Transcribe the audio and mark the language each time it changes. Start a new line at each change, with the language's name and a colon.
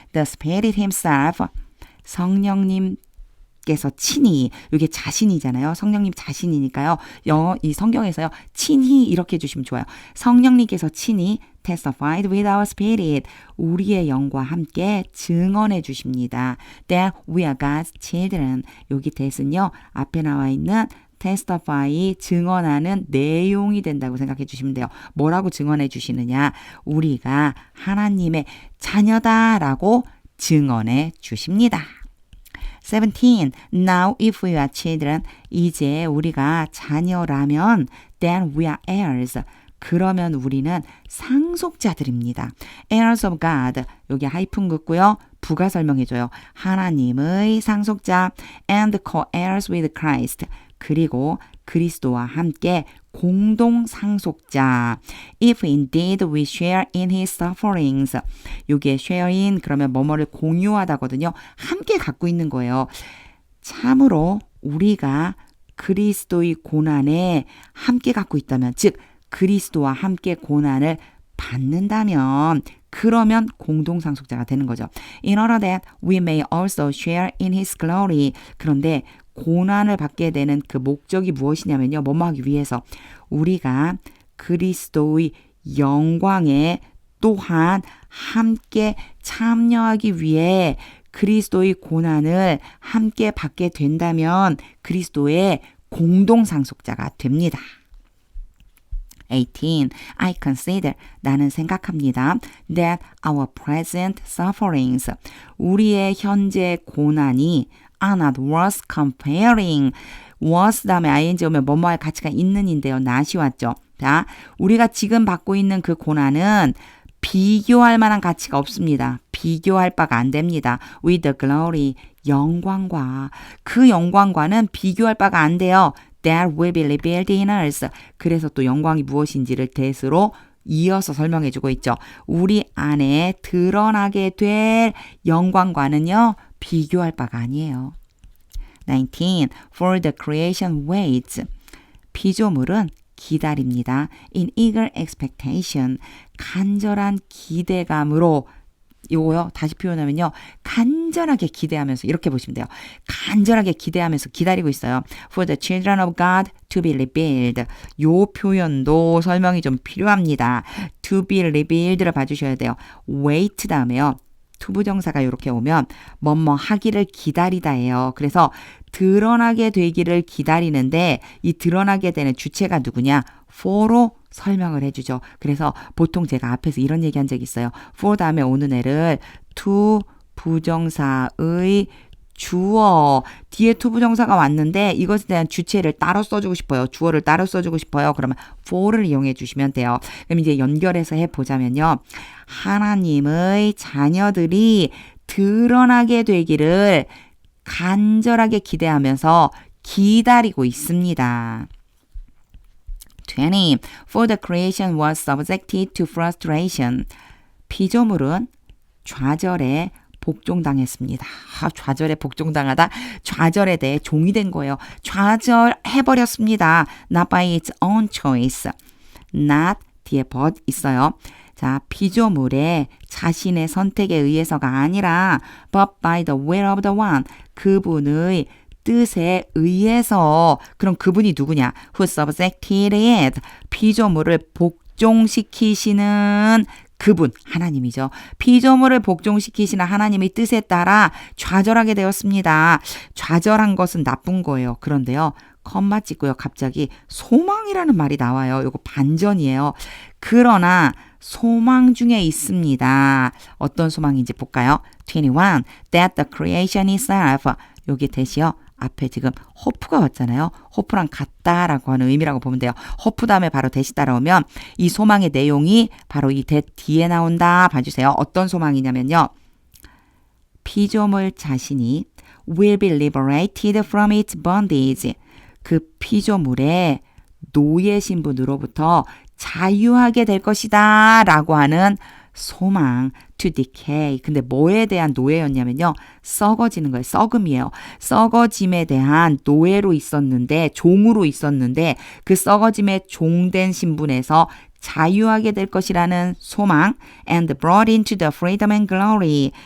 English: The Spirit himself,
Korean: 성령님께서 친히, 이게 자신이잖아요. 성령님 자신이니까요. 이 성경에서요. 친히 이렇게 해주시면 좋아요. 성령님께서 친히
English: testified with our spirit,
Korean: 우리의 영과 함께 증언해 주십니다.
English: That we are God's children.
Korean: 여기 that은요. 앞에 나와 있는 testify, 증언하는 내용이 된다고 생각해 주시면 돼요. 뭐라고 증언해 주시느냐? 우리가 하나님의 자녀다라고 증언해 주십니다. 17.
English: Now if we are children,
Korean: 이제 우리가 자녀라면
English: then we are heirs.
Korean: 그러면 우리는 상속자들입니다.
English: heirs of God.
Korean: 여기 하이픈 긋고요. 부가 설명해줘요. 하나님의 상속자
English: and co-heirs with Christ.
Korean: 그리고 그리스도와 함께 공동 상속자.
English: If indeed we share in his sufferings.
Korean: 여기에 share in 그러면 뭐뭐를 공유하다거든요. 함께 갖고 있는 거예요. 참으로 우리가 그리스도의 고난에 함께 갖고 있다면, 즉 그리스도와 함께 고난을 받는다면 그러면 공동상속자가 되는 거죠.
English: In order that we may also share in his glory.
Korean: 그런데 고난을 받게 되는 그 목적이 무엇이냐면요. 뭐뭐 하기 위해서 우리가 그리스도의 영광에 또한 함께 참여하기 위해 그리스도의 고난을 함께 받게 된다면 그리스도의 공동상속자가 됩니다. 18.
English: I consider,
Korean: 나는 생각합니다.
English: That our present sufferings,
Korean: 우리의 현재 고난이
English: are not worth comparing.
Korean: was 다음에 ing 오면 뭐뭐할 가치가 있는인데요. not이 왔죠. 자, 우리가 지금 받고 있는 그 고난은 비교할 만한 가치가 없습니다. 비교할 바가 안 됩니다.
English: with the glory,
Korean: 영광과, 그 영광과는 비교할 바가 안 돼요.
English: That will be revealed in us.
Korean: 그래서 또 영광이 무엇인지를 that으로 이어서 설명해주고 있죠. 우리 안에 드러나게 될 영광과는요. 비교할 바가 아니에요. 19.
English: For the creation waits.
Korean: 피조물은 기다립니다.
English: In eager expectation.
Korean: 간절한 기대감으로, 요거요. 다시 표현하면요. 간절하게 기대하면서, 이렇게 보시면 돼요. 간절하게 기대하면서 기다리고 있어요.
English: For the children of God to be revealed.
Korean: 요 표현도 설명이 좀 필요합니다. To be revealed를 봐주셔야 돼요. wait 다음에요. 투부정사가 이렇게 오면 뭐뭐 하기를 기다리다예요. 그래서 드러나게 되기를 기다리는데 이 드러나게 되는 주체가 누구냐? for로 설명을 해주죠. 그래서 보통 제가 앞에서 이런 얘기한 적이 있어요. for 다음에 오는 애를 to 부정사의 주어, 뒤에 to 부정사가 왔는데 이것에 대한 주체를 따로 써주고 싶어요. 주어를 따로 써주고 싶어요. 그러면 for를 이용해 주시면 돼요. 그럼 이제 연결해서 해보자면요. 하나님의 자녀들이 드러나게 되기를 간절하게 기대하면서 기다리고 있습니다. 20.
English: For the creation was subjected to frustration.
Korean: 피조물은 좌절에 복종당했습니다. 좌절에 복종당하다. 좌절에 대해 종이 된 거예요. 좌절해버렸습니다.
English: Not by its own choice.
Korean: Not 뒤에 but 있어요. 자, 피조물의 자신의 선택에 의해서가 아니라
English: but by the will of the one.
Korean: 그분의 뜻에 의해서. 그럼 그분이 누구냐?
English: Who subjected it.
Korean: 피조물을 복종시키시는 그분, 하나님이죠. 피조물을 복종시키시는 하나님의 뜻에 따라 좌절하게 되었습니다. 좌절한 것은 나쁜 거예요. 그런데요. 컴마 찍고요. 갑자기 소망이라는 말이 나와요. 이거 반전이에요. 그러나 소망 중에 있습니다. 어떤 소망인지 볼까요? 21. That the creation itself. 여기 대시요. 앞에 지금 호프가 왔잖아요. 호프랑 같다라고 하는 의미라고 보면 돼요. 호프 다음에 바로 대시 따라오면 이 소망의 내용이 바로 이 대 뒤에 나온다. 봐주세요. 어떤 소망이냐면요. 피조물 자신이
English: will be liberated from its bondage.
Korean: 그 피조물의 노예 신분으로부터 자유하게 될 것이다 라고 하는 소망,
English: to decay.
Korean: 근데 뭐에 대한 노예였냐면요. 썩어지는 거예요. 썩음이에요. 썩어짐에 대한 노예로 있었는데, 종으로 있었는데, 그 썩어짐에 종된 신분에서 자유하게 될 것이라는 소망,
English: and brought into the freedom and glory.